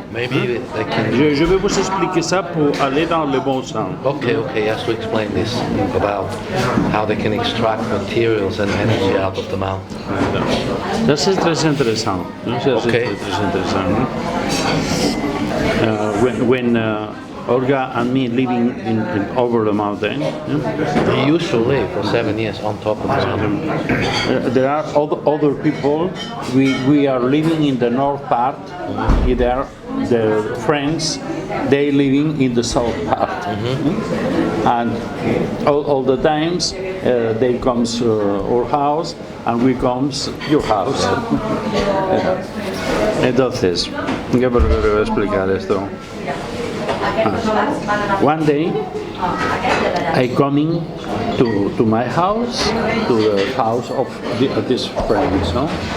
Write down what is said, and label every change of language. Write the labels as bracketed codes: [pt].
[fr] Je vais vous expliquer ça pour aller dans le bon sens. [en] Okay, he has to explain this about how they can extract materials and energy out of the mountain. [fr] Ça c'est très intéressant. Très intéressant. [en] When Olga and me living over the mountain. He used to live for 7 years on top of the mountain. There are other people. We are living in the north part. There, the friends, they living in the south part. And all the times they comes our house and we comes your house. [es] Entonces, ¿qué voy a explicar esto? [en] One day, I coming to my house, to the house of these friends, no?